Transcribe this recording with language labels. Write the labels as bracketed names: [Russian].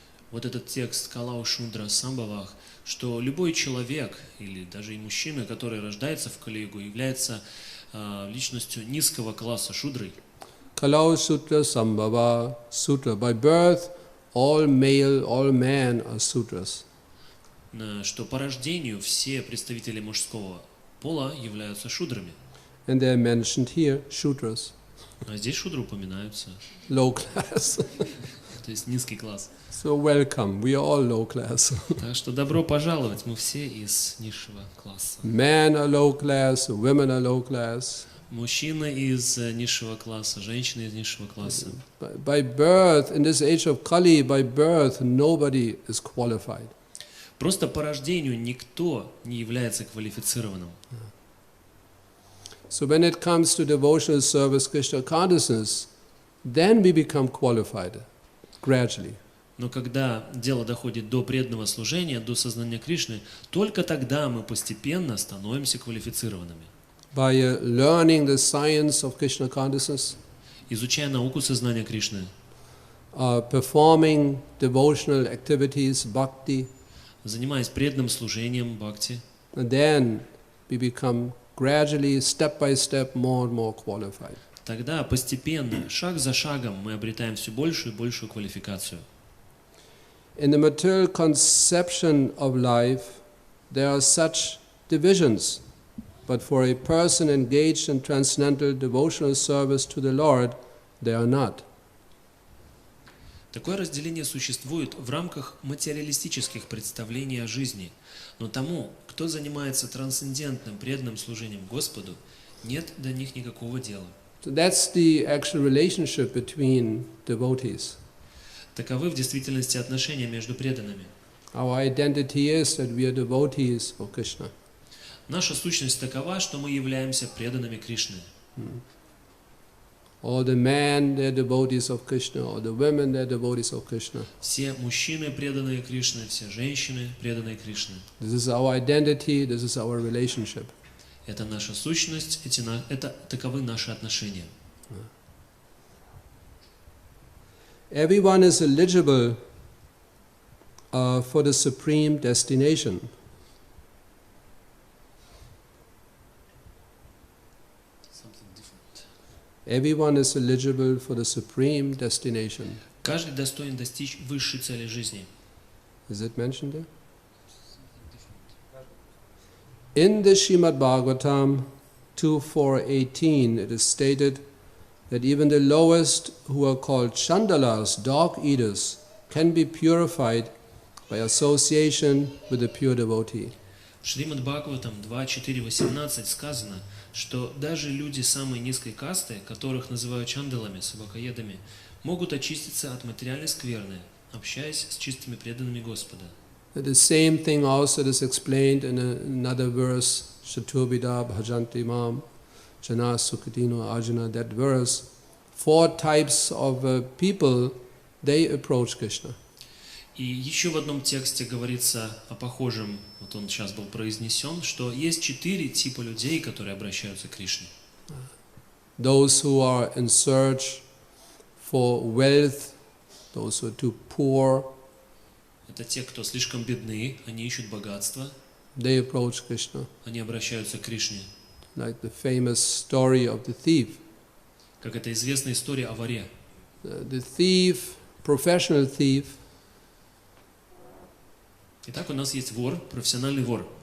[Russian] вот этот текст Калау Шудра Самбавах, что любой человек, или даже и мужчина, который рождается в Кали-югу, является личностью низкого класса шудрой. [Sanskrit] Kalau Sutra Sambhava Sutra. [English] By birth, all men are Sudras. [Russian] Что по рождению все представители мужского пола являются шудрами. [English] And they are mentioned here, Shudras. [Russian] А здесь шудры упоминаются. [English] Low class. [Russian] То есть низкий класс. [English] So welcome, we are all low class. [Russian] Так что добро пожаловать, мы все из низшего класса. [English] Men are low class, women are low class. [Russian] Мужчины из низшего класса, женщины из низшего класса. [English] By birth, in this age of Kali, by birth, nobody is qualified. [Russian] Просто по рождению никто не является квалифицированным. [English] So when it comes to devotional service, Krishna consciousness, then we become qualified, gradually. [Russian] Но когда дело доходит до преданного служения, до сознания Кришны, только тогда мы постепенно становимся квалифицированными. [English] By learning the science of Krishna consciousness, [Russian] Изучая науку сознания Кришны, [English] performing devotional activities, bhakti, [Russian] занимаясь преданным служением, бхакти, [English] and then we become gradually, step by step, more and more qualified. [Russian] тогда постепенно, шаг за шагом, мы обретаем все большую и большую квалификацию. [English] In the material conception of life, there are such divisions, but for a person engaged in transcendental devotional service to the Lord, they are not. [Russian] Такое разделение существует в рамках материалистических представлений о жизни, но тому, кто занимается трансцендентным преданным служением Господу, нет до них никакого дела. [English] So that's the actual relationship between devotees. [Russian] Таковы в действительности отношения между преданными. [English] Our identity is that we are devotees of Krishna. [Russian] Наша сущность такова, что мы являемся преданными Кришны. [English] All the men, they're devotees of Krishna, or the women, they're devotees of Krishna. [Russian] Все мужчины преданные Кришне, все женщины преданные Кришне. [English] This is our identity, this is our relationship. [Russian] Это наша сущность, таковы наши отношения. [English] Everyone is eligible for the supreme destination. Everyone is eligible for the supreme destination. [Russian] Каждый достоин достичь высшей цели жизни. [English] Is it mentioned there? In the Srimad Bhagavatam 2.4.18, it is stated that even the lowest, who are called chandalas, dog eaters, can be purified by association with a pure devotee. [Russian] В Шримад Бхагаватам 2.4.18 сказано, что даже люди самой низкой касты, которых называют чандалами, собакоедами, могут очиститься от материальной скверны, общаясь с чистыми преданными Господа. [English] The same thing also is explained in another verse, [Sanskrit] Shaturbida Bhajanti Mam, Jana Sukatino Arjuna, [English] that verse. 4 types of people, they approach Krishna. [Russian] И еще в одном тексте говорится о похожем, вот он сейчас был произнесен, что есть 4 типа людей, которые обращаются к Кришне. [English] Those who are in search for wealth, those who are too poor, [Russian] Это те, кто слишком бедны, они ищут богатство, [English] they approach Krishna. [Russian] они обращаются к Кришне. [English] Like the famous story of the thief. [Russian] Как это известная история о воре. [English] The thief, professional thief, [Russian] Итак, у нас есть вор, профессиональный вор.